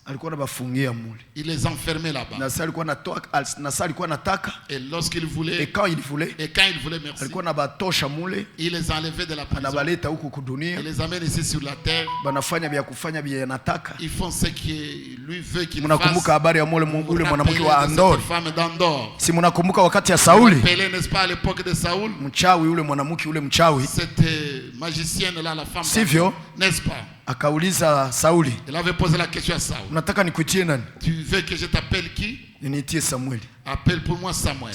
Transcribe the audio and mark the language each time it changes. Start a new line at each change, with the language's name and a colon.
Swahili: Alikuwa anabafungia mule.
French: Il les enfermait là-bas.
Swahili: Na sasa alikuwa anatoka, na sasa alikuwa anataka.
French: Et lorsqu'il voulait, et quand il voulait, merci.
Swahili: Alikuwa anabatosha mule.
French: Il les enlevait de la prison.
Swahili: Anabaleta huko kudunia.
French: Il les amène ici sur la terre.
Swahili: Banafanya vya kufanya vya anataka.
French: Ils font ce qui lui veut qu'ils fassent.
Swahili: Mnakumbuka habari ya ule mwanamke wa Andor?
French: Femme d'Andor.
Swahili: Si mnakumbuka wakati ya Sauli?
French: N'est-ce pas à l'époque de Saoul?
Swahili: Mchawi ule mwanamke ule mchawi.
French: Cette magicienne là, la femme.
Swahili: Sivyo?
French: N'est-ce pas?
Swahili: Akauliza Sauli.
French: Il avait posé la question à Saul.
Swahili: Unataka nikuitie nani?
French: Tu veux que je t'appelle qui?
Swahili: Niitie Samuel.
French: Appelle pour moi Samuel.